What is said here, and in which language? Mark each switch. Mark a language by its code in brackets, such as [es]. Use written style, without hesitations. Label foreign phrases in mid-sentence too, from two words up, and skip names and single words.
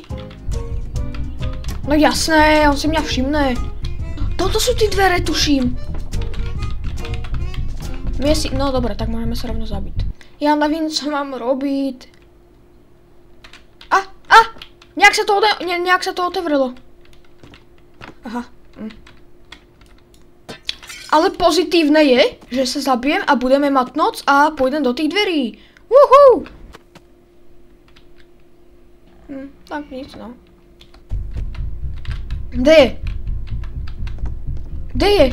[cs] No jasné, on si mě všimne. Toto jsou ty dveře, tuším. No dobré, tak můžeme se rovno zabít. Já nevím, co mám robit. Nějak se to otevřelo. Aha. [sk] Ale pozitívne je, že se zabijem a budeme mať noc a pôjdem do tých dverí. [cs] Woohoo! Tak nic, no. Kde je? Kde je?